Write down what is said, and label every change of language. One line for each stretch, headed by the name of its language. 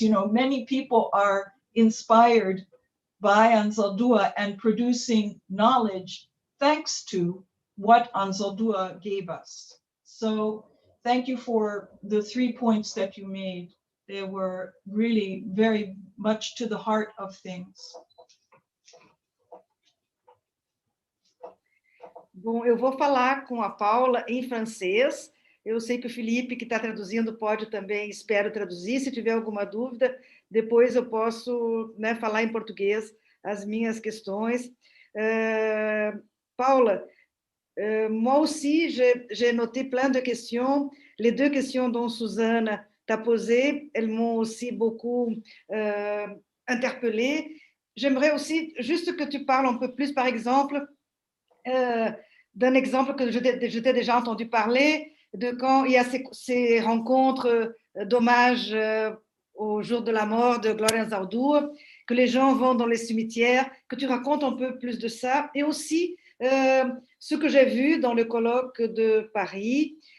English: You know, many people are inspired by Anzaldúa and producing knowledge thanks to what Anzaldúa gave us. So thank you for the 3 points that you made. They were really very much to the heart of things.
Portuguese: Bom, eu vou falar com a Paula em francês. Eu sei que o Felipe, que está traduzindo, pode também, espero traduzir. Se tiver alguma dúvida, depois eu posso, né, falar em português as minhas questões.
French: Paula, moi aussi, j'ai noté plein de questions. Les 2 questions dont Susana t'a posées, elles m'ont aussi beaucoup interpellée. J'aimerais aussi juste que tu parles un peu plus, par exemple, d'un exemple que je t'ai déjà entendu parler, de quand il y a ces rencontres d'hommage au jour de la mort de Gloria Anzaldúa, que les gens vont dans les cimetières, que tu racontes un peu plus de ça, et aussi ce que j'ai vu dans le colloque de Paris,